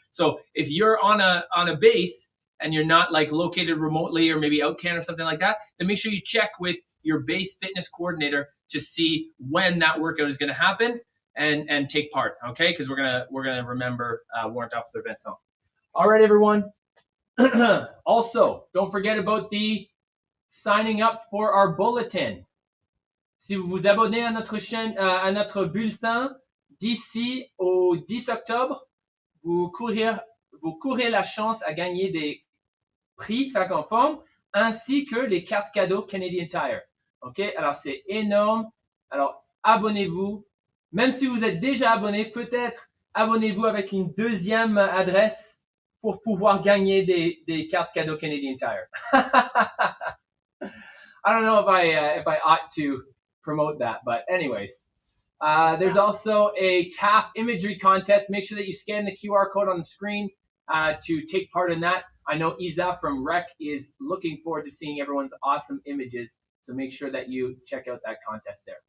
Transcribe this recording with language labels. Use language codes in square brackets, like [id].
[en] So if you're on a base and you're not like located remotely or maybe out or something like that, then make sure you check with your base fitness coordinator to see when that workout is going to happen and take part, okay? Because we're gonna remember Warrant Officer Vincent. All right, everyone. Also, don't forget about the signing up for our bulletin. [fr] Si vous vous abonnez à notre chaîne, à notre bulletin, d'ici au 10 octobre, vous courez la chance à gagner des prix fac en forme, ainsi que les cartes cadeaux Canadian Tire. Ok, alors c'est énorme. Alors abonnez-vous. Même si vous êtes déjà abonné, peut-être abonnez-vous avec une deuxième adresse pour pouvoir gagner des cartes cadeaux Canadian Tire. [en] I don't know if I ought to promote that, but anyways, there's also a calf imagery contest. Make sure that you scan the QR code on the screen to take part in that. I know Isa from Rec is looking forward to seeing everyone's awesome images, so make sure that you check out that contest there.